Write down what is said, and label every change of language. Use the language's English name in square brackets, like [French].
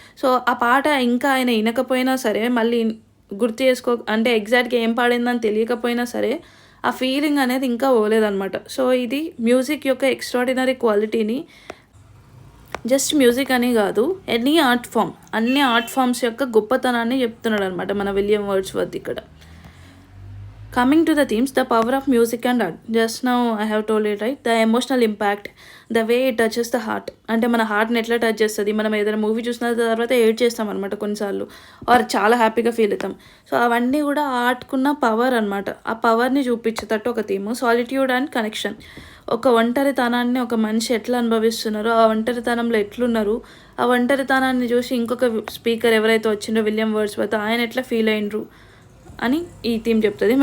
[Telugu] So ఆ పాట ఇంకా ఆయన వినకపోయినా సరే మళ్ళీ గుర్తు అంటే ఎగ్జాక్ట్గా ఏం పాడిందని తెలియకపోయినా సరే ఆ ఫీలింగ్ అనేది ఇంకా పోలేదన్నమాట. సో ఇది మ్యూజిక్ యొక్క ఎక్స్ట్రాడినరీ క్వాలిటీని, జస్ట్ మ్యూజిక్ అని కాదు, ఎనీ ఆర్ట్ ఫామ్, అన్ని ఆర్ట్ ఫామ్స్ యొక్క గొప్పతనాన్ని చెప్తున్నాడు అనమాట మన విలియం వర్డ్స్వర్త్ ఇక్కడ. [English] Coming to the themes, the power of music and art. Just now I have told it, right? The emotional impact, the way it touches the heart. [Telugu] అంటే మన హార్ట్ని ఎట్లా టచ్ చేస్తుంది, మనం ఏదైనా మూవీ చూసిన తర్వాత ఏడ్ చేస్తాం అనమాట కొన్నిసార్లు, ఆర్ చాలా హ్యాపీగా ఫీల్ అవుతాం. సో అవన్నీ కూడా ఆర్ట్కున్న పవర్ అనమాట. ఆ పవర్ని చూపించేటట్టు ఒక థీమ్. సాలిట్యూడ్ అండ్ కనెక్షన్, ఒక ఒంటరితనాన్ని ఒక మనిషి ఎట్లా అనుభవిస్తున్నారో, ఆ ఒంటరితనంలో ఎట్లున్నారు, ఆ ఒంటరితనాన్ని చూసి ఇంకొక స్పీకర్ ఎవరైతే వచ్చిండో విలియం వర్డ్స్వర్త్ ఆయన ఎట్లా ఫీల్ అయినరు అని ఈ థీమ్ చెప్తుంది.